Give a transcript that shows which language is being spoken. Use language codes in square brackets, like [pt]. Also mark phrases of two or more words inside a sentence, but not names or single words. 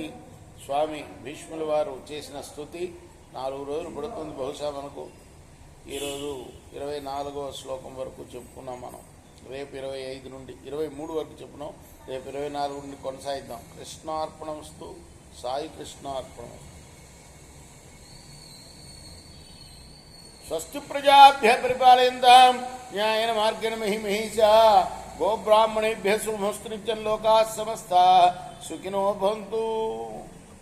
[te] స్వామి భీష్ముల వారు చేసిన స్తుతి 4 రోజులు పడుతుంది బహుశా మనకు. ఈరోజు 24వ శ్లోకం వరకు చెప్పుకున్నాం మనం. రేపు 25 నుండి 23 వరకు చెప్పున్నాం. రేపు 24 నుండి కొనసాగిద్దాం. కృష్ణార్పణమస్తు. సాయి కృష్ణార్పణం. [sa] స్వస్తి ప్రజాభ్య పరిపాలయంతాం న్యాయేన మార్గేణ మహిమహీషా గోబ్రాహ్మణేభ్య శుభమస్తు. నిత్యం లోకాః సమస్తాః సుఖినో భవంతు.